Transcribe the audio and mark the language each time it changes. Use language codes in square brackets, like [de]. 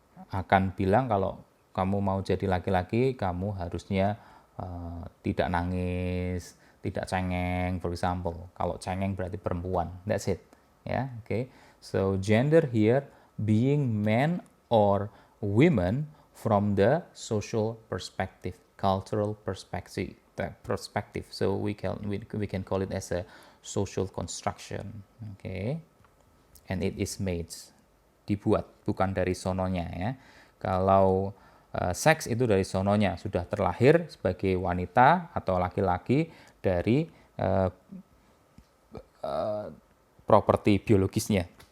[id] akan bilang kalau kamu mau jadi laki-laki, kamu harusnya tidak nangis, tidak cengeng, [en] for example. [id] Kalau cengeng berarti perempuan. [en] That's it. [id] Ya, okay. [en] So gender here being men or women from the social perspective, cultural perspective. So we can call it as a social construction. Okay. And it is made, [id] dibuat, bukan dari sononya ya. Kalau seks itu dari sononya, sudah terlahir sebagai wanita atau laki-laki dari properti biologisnya.